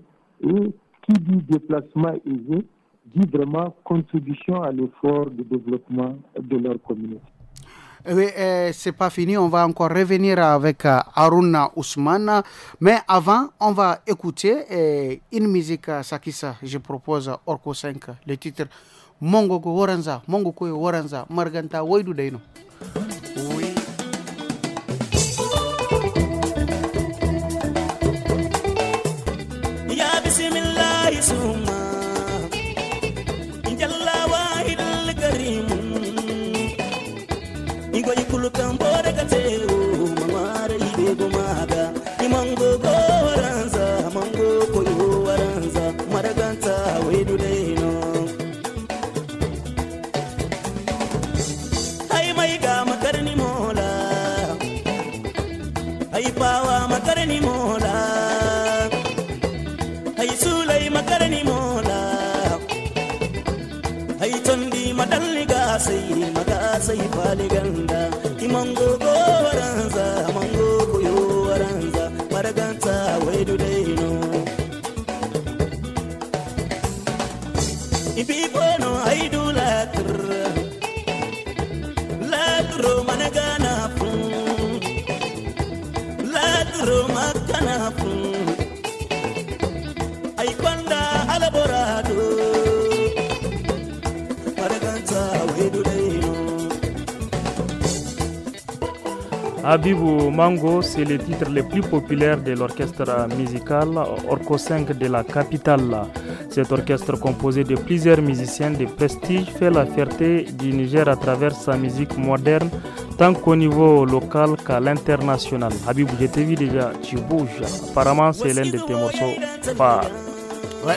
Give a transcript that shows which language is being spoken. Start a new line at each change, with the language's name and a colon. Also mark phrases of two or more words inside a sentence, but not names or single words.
French: Et qui dit déplacement aisé, dit vraiment contribution à l'effort de développement de leur communauté. Oui, c'est pas fini, on va encore revenir avec Aruna Ousmane. Mais avant, on va écouter une musique Sakissa. Je propose Orko 5, le titre Mongo ko Waranza, Mongo ko Waranza, Marganta Waidu Deino. Oui.
Arabic: يا بسم الله ثم جل الواحد الكريم
Zarma: Igo ikulu kambore kateu mamare ibe maga Imango ko Waranza, Mongo ko Waranza, Marganta Waidu Deino. Makarni mola, ay pawa makarni mola, ay sulay makarni mola, ay tondi madalli magasay paliganda, imango go Waranza, mango ko yo Waranza, maraganta wedu deino. Ipipono ay dulatur. Roma Ghana fun, la Roma Ghana fun, ay kwanda alaborado, maraganta wedu deino.
French: Habibou Mango, c'est le titre le plus populaire de l'orchestre musical Orko 5 de la capitale. Cet orchestre composé de plusieurs musiciens de prestige fait la fierté du Niger à travers sa musique moderne, tant qu'au niveau local qu'à l'international. Habibou, je t'ai vu déjà, tu bouges. Apparemment, c'est l'un de tes morceaux phares. Ouais.